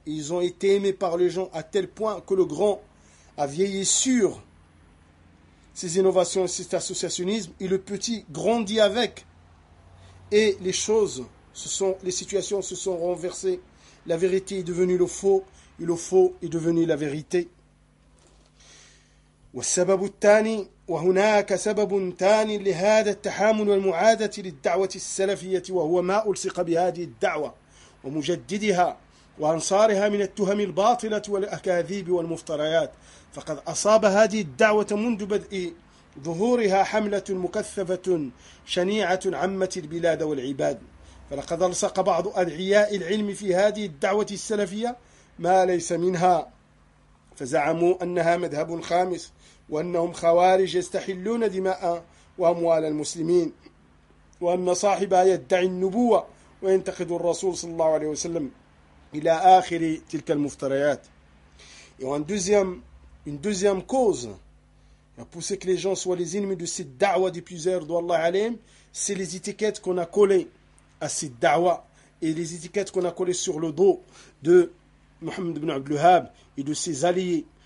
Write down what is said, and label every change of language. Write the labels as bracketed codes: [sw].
[fr] Ils ont été aimés par les gens à tel point que le grand a vieilli sur ces innovations et cet associationnisme, et le petit grandit avec. Et les situations se sont renversées. La vérité est devenue le faux, et le faux est devenu la vérité. [ar] والسبب الثاني وهناك سبب ثاني لهذا التحامل والمعادة للدعوة السلفية وهو ما ألصق بهذه الدعوة ومجددها وأنصارها من التهم الباطلة والأكاذيب والمفتريات. فقد أصاب هذه الدعوة منذ بدء ظهورها حملة مكثفة شنيعة عمت البلاد والعباد، فلقد ألصق بعض أدعياء العلم في هذه الدعوة السلفية ما ليس منها، فزعموا أنها مذهب خامس وأنهم خوارج يستحلون دماء وأموال المسلمين، وأن صاحبها يدعي النبوة وينتقد الرسول صلى الله عليه وسلم إلى آخر تلك المفتريات. [fr] Une deuxième cause a poussé que les gens soient les ennemis de cette da'wa des puiseurs d'Allah alayhim, c'est les étiquettes qu'on a collées à cette da'wa et les étiquettes qu'on a collées sur le dos de Mohammed ibn Abdul Wahhab et de ses alliés.